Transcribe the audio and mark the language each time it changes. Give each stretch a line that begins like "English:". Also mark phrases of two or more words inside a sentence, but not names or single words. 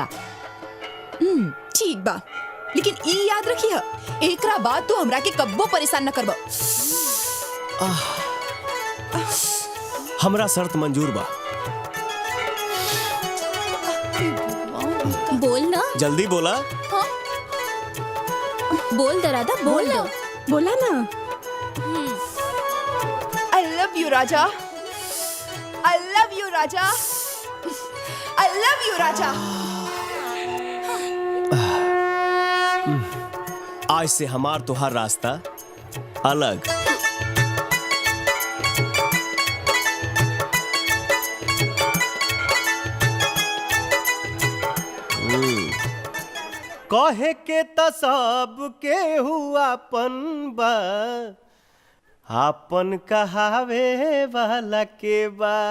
Bhojpuri: ठीक बा, लेकिन ई याद रखी है, एकरा बाद तू हमरा के कब्बो परेशान न करबो। हमरा शर्त मंजूर बा। बोल ना। जल्दी बोला। हाँ? बोल दे राधा, बोल ना। बोला ना।
English: I love you राजा। I love you राजा। I love you राजा।
Bhojpuri: आज से हमार तुहार रास्ता अलग। कहे के त सब के हुआ अपन बा, आपन कहावे वाला के बा।